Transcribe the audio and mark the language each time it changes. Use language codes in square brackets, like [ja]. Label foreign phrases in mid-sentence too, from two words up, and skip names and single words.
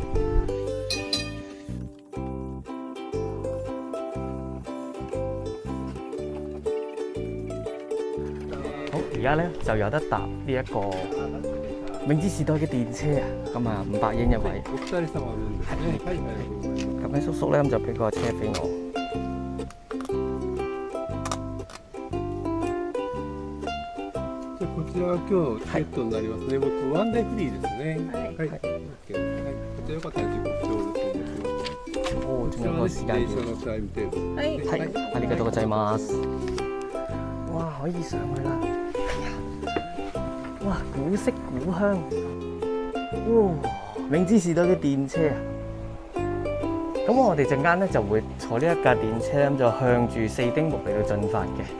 [yue] 好，而家咧就有得搭呢一個明治時代嘅電車啊，咁啊500円一位。咁喺叔叔咧咁就俾個車俾我。 [ja] こちらは今日チケットになりますね。僕ワンデーフリーですね。はい。こちらよかったら時刻表で [yue] おー、仲有個時間表。 [ja] 電車のタイムテーブル。係，ありがとうございます。 [yue] 哇，可以上去啦！哇，古色古香，哇！明治時代嘅電車啊！咁我哋陣間咧就會坐呢一架電車咁就向住四丁目嚟到進發嘅。